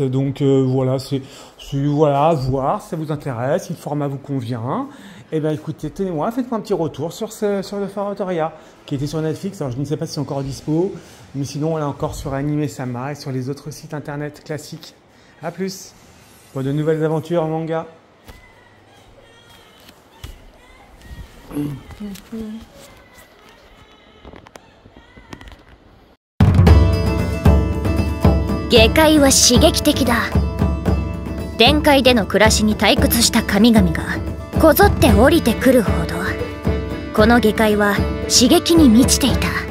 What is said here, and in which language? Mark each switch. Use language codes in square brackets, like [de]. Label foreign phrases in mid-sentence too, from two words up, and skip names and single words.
[fr] Donc voilà, voilà, voir si ça vous intéresse, si le format vous convient. Et ben écoutez, tenez-moi, faites-moi un petit retour sur le Oratoria qui était sur Netflix. Alors je ne sais pas si c'est encore dispo, mais sinon on est encore sur Anime-sama et sur les autres sites internet classiques. A plus pour de nouvelles aventures en manga. [ja] 下界は刺激的だ。天界での暮らしに退屈した神々がこぞって降りてくるほど、この下界は刺激に満ちていた。